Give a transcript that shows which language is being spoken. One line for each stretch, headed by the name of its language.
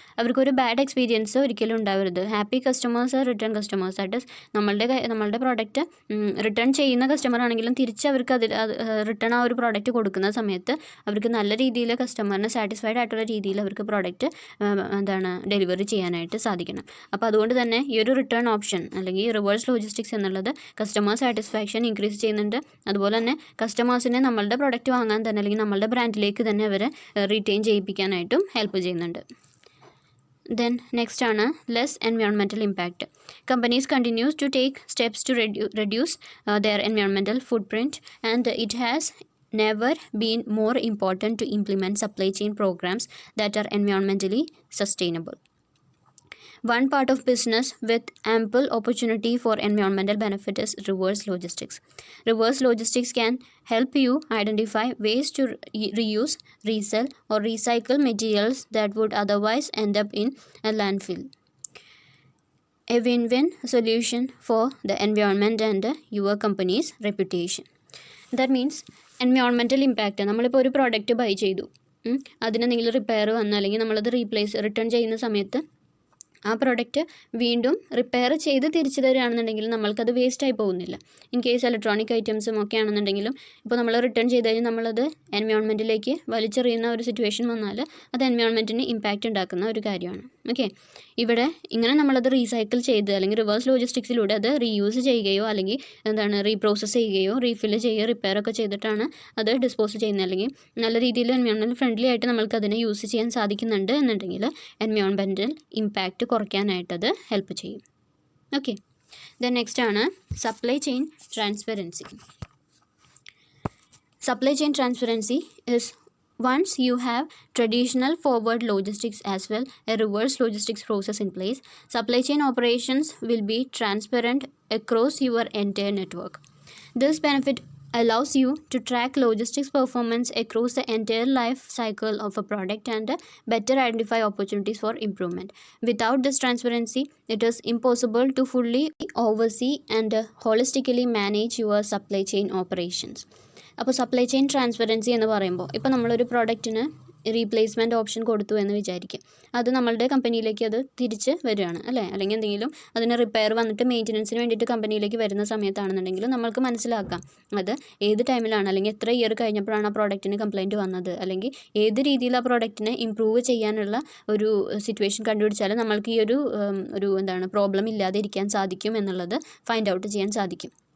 Malayalam: അവർക്കൊരു bad experience ഒരിക്കലും ഉണ്ടാവരുത്. ഹാപ്പി കസ്റ്റമേഴ്സ്, റിട്ടേൺ കസ്റ്റമേഴ്സ് ആയിട്ട് നമ്മളുടെ പ്രോഡക്റ്റ് റിട്ടേൺ ചെയ്യുന്ന കസ്റ്റമർ ആണെങ്കിലും തിരിച്ച് അവർക്ക് റിട്ടേൺ ആ ഒരു പ്രോഡക്റ്റ് കൊടുക്കുന്ന സമയത്ത് അവർക്ക് നല്ല രീതിയിൽ കസ്റ്റമറിന് സാറ്റിസ്ഫൈഡ് ആയിട്ടുള്ള രീതിയിൽ അവർക്ക് പ്രോഡക്റ്റ് ഡെലിവറി ചെയ്യാനായിട്ട് സാധിക്കണം. അപ്പോൾ അതുകൊണ്ട് തന്നെ ഈ ഒരു റിട്ടേൺ ഓപ്ഷൻ അല്ലെങ്കിൽ റിവേഴ്സ് ലോജിസ്റ്റിക്സ് എന്നുള്ളത് കസ്റ്റമർ സാറ്റിസ്ഫാക്ഷൻ ഇൻക്രീസ് ചെയ്യുന്നുണ്ട്. അതുപോലെ തന്നെ കസ്റ്റമേഴ്സിനെ നമ്മളുടെ പ്രോഡക്റ്റ് വാങ്ങാൻ തന്നെ അല്ലെങ്കിൽ നമ്മളുടെ ബ്രാൻഡിലേക്ക് തന്നെ അവരെ റീറ്റെയിൻ ചെയ്യിപ്പിക്കാനായിട്ടും ഹെൽപ്പ് ചെയ്യുന്നുണ്ട്.
English: Then next
Malayalam: ആണ്
English: less environmental impact. Companies continues to take steps to reduce their environmental footprint, and it has never been more important to implement supply chain programs that are environmentally sustainable. One part of business with ample opportunity for environmental benefit is reverse logistics. Reverse logistics can help you identify ways to reuse, resell, or recycle materials that would otherwise end up in a landfill. A win-win solution for the environment and your company's reputation. That means environmental impact.
Malayalam: നമ്മളിപ്പോൾ ഒരു product buy ചെയ്തു, അതിനെന്തെങ്കിലും repair വന്നു അല്ലെങ്കിൽ നമ്മളത് return ചെയ്യുന്ന സമയത്ത് ആ പ്രോഡക്റ്റ് വീണ്ടും റിപ്പയർ ചെയ്ത് തിരിച്ചു തരികയാണെന്നുണ്ടെങ്കിൽ നമ്മൾക്കത് വേസ്റ്റായി പോകുന്നില്ല.
English: in case
Malayalam: ഇലക്ട്രോണിക് ഐറ്റംസും ഒക്കെ ആണെന്നുണ്ടെങ്കിലും ഇപ്പോൾ നമ്മൾ റിട്ടേൺ ചെയ്ത് കഴിഞ്ഞാൽ നമ്മളത് എൻവയോൺമെൻറ്റിലേക്ക് വലിച്ചെറിയുന്ന ഒരു സിറ്റുവേഷൻ വന്നാൽ അത് എൻവയോൺമെൻറ്റിന് ഇമ്പാക്റ്റ് ഉണ്ടാക്കുന്ന ഒരു കാര്യമാണ്. ഓക്കെ, ഇവിടെ ഇങ്ങനെ നമ്മളത് റീസൈക്കിൾ ചെയ്ത് അല്ലെങ്കിൽ റിവേഴ്സ് ലോജിസ്റ്റിക്സിലൂടെ അത് റീയൂസ് ചെയ്യുകയോ അല്ലെങ്കിൽ റീപ്രോസസ്സ് ചെയ്യുകയോ റീഫില്ല് ചെയ്യുകയോ റിപ്പയർ ഒക്കെ ചെയ്തിട്ടാണ് അത് ഡിസ്പോസ് ചെയ്യുന്നത്, അല്ലെങ്കിൽ നല്ല രീതിയിൽ എൻവയോൺമെൻറ്റ് ഫ്രണ്ട്ലി ആയിട്ട് നമ്മൾക്ക് അതിനെ യൂസ് ചെയ്യാൻ സാധിക്കുന്നുണ്ട് എന്നുണ്ടെങ്കിൽ എൻവയോൺമെൻറ്റൽ ഇമ്പാക്റ്റ് കുറയ്ക്കാനായിട്ടത് ഹെൽപ്പ് ചെയ്യും.
English: okay, then next
Malayalam: ആണ്
English: Supply chain transparency. Supply chain transparency is once you have traditional forward logistics as well a reverse logistics process in place, supply chain operations will be transparent across your entire network. This benefit allows you to track logistics performance across the entire life cycle of a product and better identify opportunities for improvement. Without this transparency, it is impossible to fully oversee and holistically manage your supply chain operations.
Malayalam: അപ്പോൾ supply chain transparency എന്ന് പറയുമ്പോൾ ഇപ്പോൾ നമ്മളൊരു പ്രോഡക്റ്റിന് replacement option കൊടുത്തു എന്ന് വിചാരിക്കുക, അത് നമ്മളുടെ കമ്പനിയിലേക്ക് അത് തിരിച്ച് വരികയാണ് അല്ലേ, അല്ലെങ്കിൽ എന്തെങ്കിലും അതിന് റിപ്പയർ വന്നിട്ട് മെയിൻ്റനൻസിന് വേണ്ടിയിട്ട് കമ്പനിയിലേക്ക് വരുന്ന സമയത്താണെന്നുണ്ടെങ്കിൽ നമ്മൾക്ക് മനസ്സിലാക്കാം അത് ഏത് ടൈമിലാണ് അല്ലെങ്കിൽ എത്ര ഇയർ കഴിഞ്ഞപ്പോഴാണ് ആ പ്രോഡക്റ്റിന് കംപ്ലയിൻറ്റ് വന്നത്, അല്ലെങ്കിൽ ഏത് രീതിയിൽ ആ പ്രോഡക്റ്റിനെ ഇമ്പ്രൂവ് ചെയ്യാനുള്ള ഒരു സിറ്റുവേഷൻ കണ്ടുപിടിച്ചാൽ നമ്മൾക്ക് ഈ ഒരു പ്രോബ്ലം ഇല്ലാതെ ഇരിക്കാൻ സാധിക്കും എന്നുള്ളത് ഫൈൻഡ് ഔട്ട് ചെയ്യാൻ സാധിക്കും.